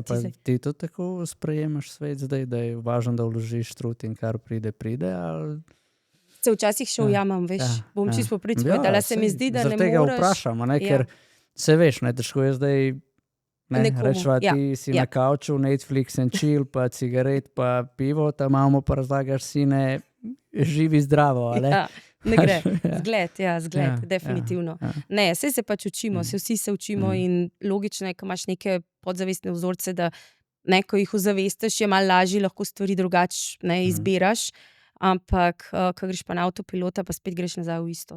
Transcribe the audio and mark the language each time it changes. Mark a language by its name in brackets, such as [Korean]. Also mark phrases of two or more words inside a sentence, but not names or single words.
[Slovenian] ti to tako sprejemaš svet zdaj, da je važno, da vložiš trud in kar pride, ali... Se včasih še ujamem, veš, bom čisto po prič povedala, se mi zdi, da ne moreš... Zaradi tega vprašam, a ne, ker se veš, ne, težko je zdaj... Rečva, ti si na kavču, [English] Netflix and chill, [Slovenian] pa cigaret, pa pivo, tam imamo pa razlagaš sine, živi zdravo, ali? Ja, ne gre, zgled, definitivno. Ne, saj se pač učimo, vsi se učimo in logično je, ko imaš neke podzavestne vzorce, da ne, ko jih ozavestiš, je malo lažje, lahko stvari drugače ne izbiraš, ampak ko greš pa na avtopilota, pa spet greš nazaj v isto.